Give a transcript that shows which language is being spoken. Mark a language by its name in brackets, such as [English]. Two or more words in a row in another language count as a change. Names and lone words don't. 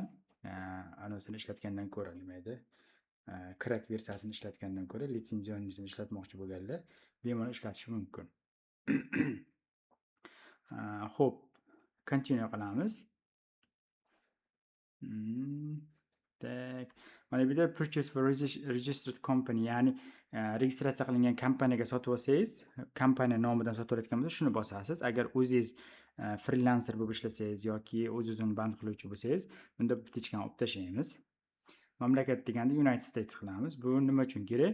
[Uzbek] Anosini ishlatgandan ko'ra, nima edi? Crack versiyasini ishlatgandan ko'ra litsenzionni ishlatmoqchi bo'lganlar bemalol ishlatishi mumkin. Xo'p, continue qilamiz. Tak. Mana bu yerda [English] purchase for registered company, [Uzbek] ya'ni registratsiya qilingan kompaniyaga sotib olsangiz, kompaniya nomidan sotib olayotgan bo'lsa, shuni bosasiz. Agar o'zingiz freelancer bo'lib ishlasangiz yoki o'zingizni band qiluvchi bo'lsangiz, bunda bitishgan olib tashlaymiz. Mamlakat deganda United States qilamiz. Bu nima uchun kerak?